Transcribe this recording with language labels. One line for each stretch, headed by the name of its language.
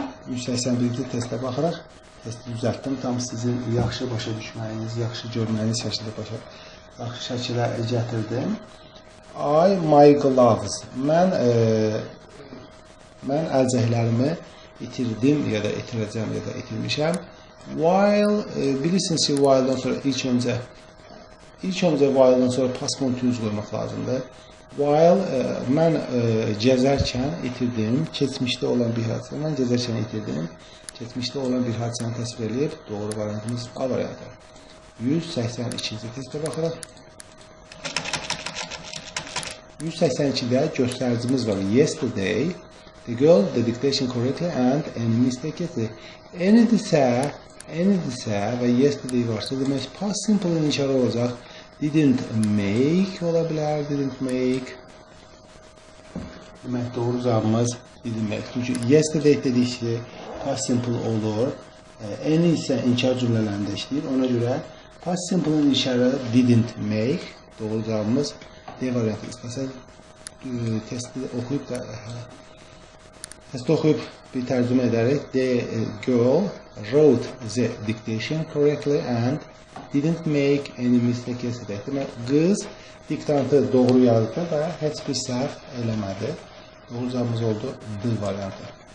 Azerbaijani: 181-ci testə baxırıq. Testi düzəltdim. Tam sizin yaxşı başa düşməyiniz, yaxşı görməyiniz yaxşı şəkilə gətirdim. My gloves. Mən əlcəklərimi itirdim ya da itirəcəm ya da itirmişəm. While, bilirsiniz ki, while'dan sonra ilk öncə while'dan sonra past continuous qoymaq lazımdır. While, mən gəzərkən itirdim, keçmişdə olan bir hadisə, mən gəzərkən itirdim, keçmişdə olan bir hadisəni təsvir edib, doğru variantımız A variantı. 182-ci testə baxırıq.
English: 182-də göstəricimiz var. Yesterday, the girl the dictation correctly and any mistake etdi.
Azerbaijani: Anydirsə və yesterday varsa demək past simple-in inşarı olacaq. Didn't make ola bilər, didn't make. Demək, doğru cavabımız didn't make. Çünki yesterday dedik ki, past simple olur. N isə inkar cümlələrində işləyir. Ona görə past simple-ın işarə didn't make. Doğru cavabımız D variantı.
English: İstəsək testi oxuyub bir tərcümə edərək the girl wrote the dictation correctly and didn't make any mistake yesterday.
Azerbaijani: Demək, qız diktantı doğru yazdı və heç bir səhv eləmədi. Doğru cavabımız oldu D variantı.